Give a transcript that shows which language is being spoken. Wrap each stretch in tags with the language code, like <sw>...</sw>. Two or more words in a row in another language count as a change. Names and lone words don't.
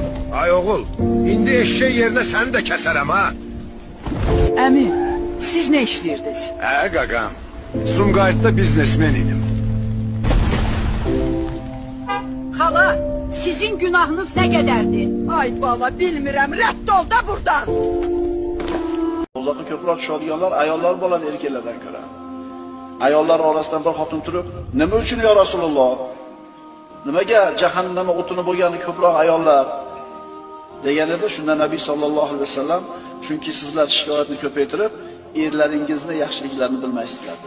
<az>Ay oğul, indi eşeği yerine səni də kəsərəm ha. Əmi, siz nə işləyirdiniz? Qaqam, Sumqayıtda biznesmen idim.</az> <tr>Hala, sizin günahınız ne kadardı?</tr> <az>Ay bala, bilmirəm, rədd ol da buradan.</az> <uz>Uzoqqa ko'proq tushadiganlar ayollar bo'ladi erkaklardan ko'ra. Ayollar orasidan bir xotin turib, "Nima uchun</uz> <ar>يا رسول الله?</ar> <uz>Nimaga jahannam o'tini bo'lgani ko'proq ayollar?" deganida shunda Nabiy</uz> <ar>صلى الله عليه وسلم,</ar> <uz>"Chunki sizlar shikoyatni ko'paytirib, erlaringizni yaxshiliklarini bilmaysizlar" dedi.</uz>